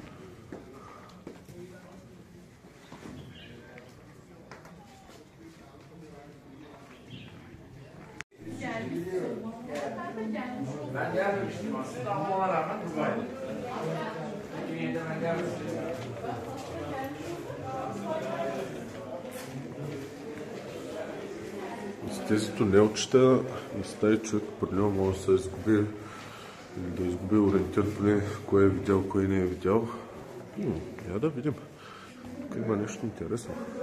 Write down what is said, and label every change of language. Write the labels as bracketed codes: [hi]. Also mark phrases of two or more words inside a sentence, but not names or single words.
[tr] Ben gelmemiştim aslında ama ona rağmen buradaydım. 2007'de ben gelmemiştim. [bg] С тези тунелчета и с тази човек определено може да се изгуби, да изгуби ориентир поне кое е видял, кое не е видял. Я да видим. Тук има нещо интересно.